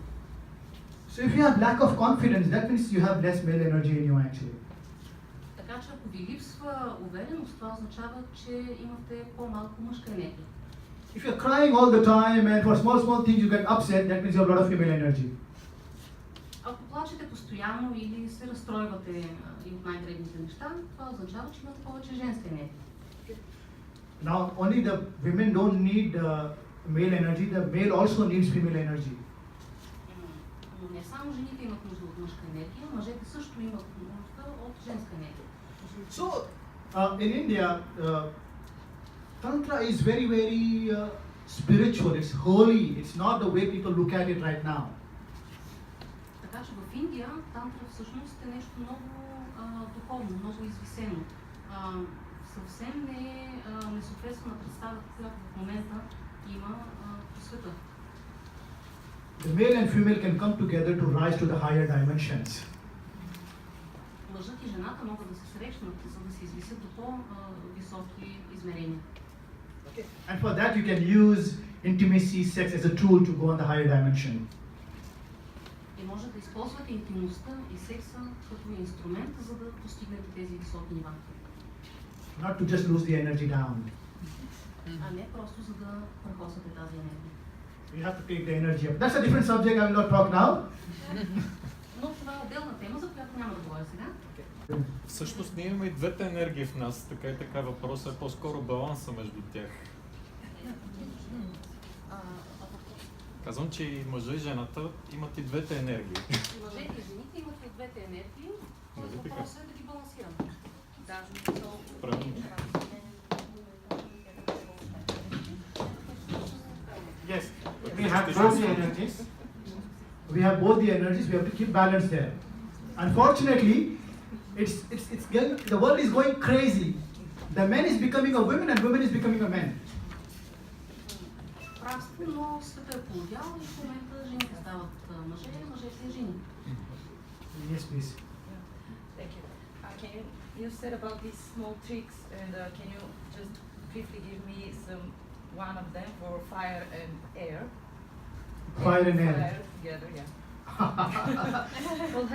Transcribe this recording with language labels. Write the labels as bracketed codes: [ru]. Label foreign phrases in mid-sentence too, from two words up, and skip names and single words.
[en] So if you have lack of confidence, that means you have less male energy in you actually. [bg] Така че ако ви липсва увереност, това означава, че имате по-малко мъжка енергия. [en] If you're crying all the time and for small things you get upset, that means you have a lot of female energy. [bg] Ако плачете постоянно или се разстройвате и от най-дребните неща, това означава, че имате повече женска енергия. [en] Now only the women don't need male energy, the male also needs female energy. [bg] Но не само жените имат нужда от мъжка енергия, мъжете също имат нужда от женска енергия. [en] So in India, Tantra is very, very spiritual, it's holy, it's not the way people look at it right now. [bg] Така че в Индия тантра всъщност е нещо много духовно, много извисено. Съвсем не съответства на представата, която в момента има по света. [en] The male and female can come together to rise to the higher dimensions. [bg] Мъжът и жената могат да се срещнат, за да се извисят до по-високи измерения. [en] And for that you can use intimacy, sex as a tool to go on the higher dimension. [bg] И може да използвате интимността и секса като инструмент, за да постигнете тези високи нива. [en] Not to just lose the energy down. [bg] А не просто за да прахосате тази енергия. [en] You have to take the energy up. That's a different subject, I will not talk now. [bg] Но това е отделна тема, за която няма да говоря сега. Всъщност ние имаме и двете енергии в нас, така и така въпросът е по-скоро баланса между тях. Казвам, че и мъжа и жената имат и двете енергии. Мъжете и жените имат и двете енергии, Нали така? въпросът е да ги балансираме. Правилно. [en] Yes, we have both the energies. We have both the energies. We have to keep balance there. Unfortunately, the world is going crazy. The man is becoming a woman and woman is becoming a man. [bg] Прав сте, но света е полудял и в момента жените стават мъже, мъжете жени. [en] Yes, please. Thank you. You said about these small tricks, and can you just briefly give me one of them for fire and air? Fire and air. Fire together, yeah. What happens in some tricks?